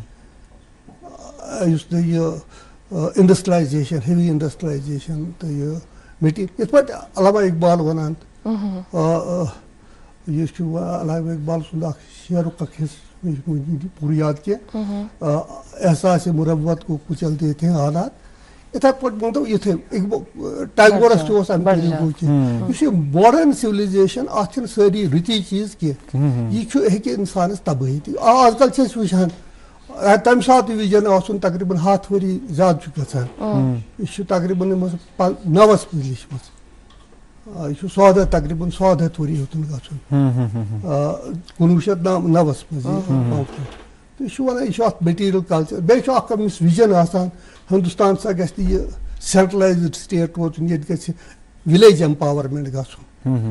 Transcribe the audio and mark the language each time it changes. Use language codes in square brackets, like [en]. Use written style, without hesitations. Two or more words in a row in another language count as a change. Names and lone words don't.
[ks] یُس نہٕ یہِ انڈسٹریلایزیشن [en] heavy industrialization [ks] تہٕ یہِ میٹیٖریل یِتھ پٲٹھۍ علامہ اقبال ونان یہِ چھُ علامہ اقبال سُنٛد اکھ شعرُک اکھ حِصہٕ مےٚ چھُنہٕ پوٗرٕ یاد کینٛہہ [ur] احساسِ مُربت کو کُچلتے تھے حالات [ks] یِتھے پٲٹھۍ مٲنتو یِتھے ٹیگورس تہِ اوس امہِ طریٖقُک کینٛہہ یُس یہِ [en] modern civilization [ks] اتھ چھِنہٕ سٲری رٕتی چیٖز کینٛہہ یہِ چھُ ہیٚکہِ انسانس تبٲہی تہِ آز کل چھِ أسۍ وٕچھان تمہ سات ویژن آسن تقریباً 7 ؤری زیادٕ چھُ گژھان یہِ چھُ تقریباً 9 منٛز لیچھمٕژ یہ 100 تقریباً 100 ؤری ہیوٚتُن گژھُن 1909 منٛز تو یہ ونان یہ [en] material culture [ks] بیٚیہِ چھُ اکھ أمِس وِجن آسان ہندوستان سا گژھِ نہٕ یہِ [en] centralized state [ks] روزُن ییٚتہِ گژھِ [en] village empowerment [ks] گژھُن